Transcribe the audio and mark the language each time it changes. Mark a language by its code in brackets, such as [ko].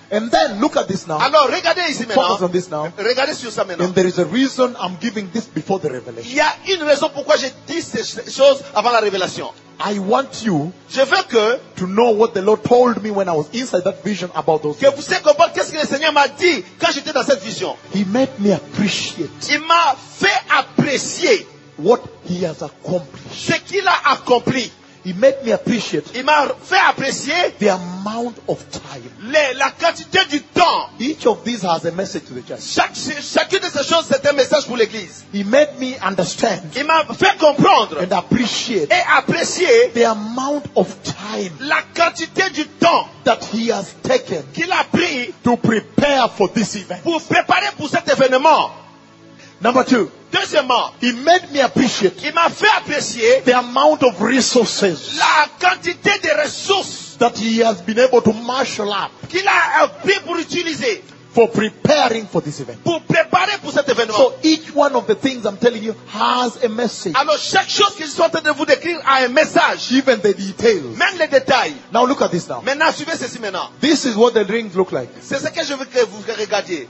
[en] And then look at this now. [fr] Alors regardez ici maintenant. [en] Focus on this now. [fr] Regardez sur ça maintenant. [en] And there is a reason I'm giving this before the revelation. [fr] Il y a une raison pourquoi je dis ces choses avant la révélation. [en] I want you, [fr] je veux que, [en] to know what the Lord told me when I was inside that vision about those. [fr] Que vous sachiez comprendre qu'est-ce que le Seigneur m'a dit quand j'étais dans cette vision. [en] He made me appreciate. [fr] Il m'a fait apprécier [en] what he has accomplished. [fr] Ce qu'il a accompli. [en] He made me appreciate. [fr] Il m'a fait apprécier [en] the amount of time. [fr] La quantité du temps. [en] Each of these has a message to the church. [fr] Chacune de ces choses c'est un message pour l'église. [en] He made me understand. [fr] Il m'a fait comprendre [en] and appreciate. [fr] Et apprécier [en] the amount of time. [fr] La quantité du temps [en] that he has taken. [fr] Qu'il a pris [en] to prepare for this event. [fr] Pour préparer pour cet événement. [en] Number two. [fr] Deuxièmement, [en] he made me appreciate. [fr] Il m'a fait apprécier [en] the amount of resources. [fr] La quantité de ressources [en] that he has been able to marshal up. [fr] Qu'il a pu pour utiliser [en] for preparing for this event. [fr] Pour préparer pour cet événement. [en] So each one of the things I'm telling you has a message. [fr] Alors chaque chose que je suis en train de vous décrire a un message. [en] Even the details. [fr] Même les détails. [en] Now look at this now. [fr] Maintenant suivez ceci maintenant. [en] This is what the rings look like. [fr] C'est ce que je veux que vous regardiez.